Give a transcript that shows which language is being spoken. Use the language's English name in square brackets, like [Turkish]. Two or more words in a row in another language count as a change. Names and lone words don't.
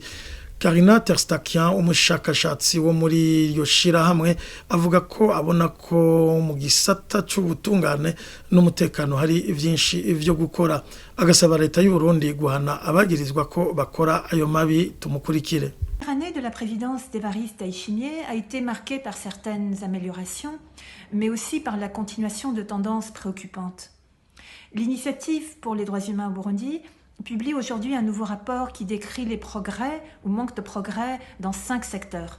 [Rundi] Karina Terstakian umushakashatsi wo muri iryo shirahamwe avuga ko abona ko mu gisata c'ubutungane n'umutekano hari vyinshi ivyo gukora, agasaba leta y'u Burundi guhana abagirizwa ko bakora ayo mabi. Tumukurikire. [French] L'année de la présidence d'Évariste Ndayishimiye a été marquée par certaines améliorations, mais aussi par la continuation de tendances préoccupantes. L'Initiative pour les droits humains au Burundi publie aujourd'hui un nouveau rapport qui décrit les progrès ou manque de progrès dans 5 secteurs.